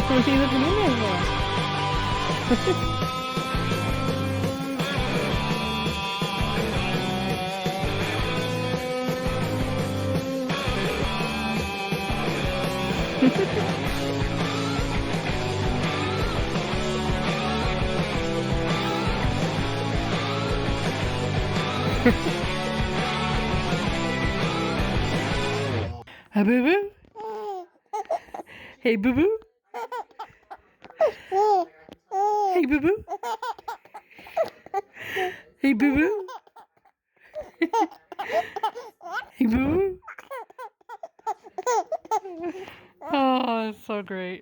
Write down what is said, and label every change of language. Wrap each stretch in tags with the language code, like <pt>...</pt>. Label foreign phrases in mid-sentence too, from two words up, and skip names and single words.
<en>What are you looking in there for? Hi, boo boo. Hey, boo boo. Hey, boo boo. Hey, boo boo. Hey, boo boo. Oh, it's so great.</en>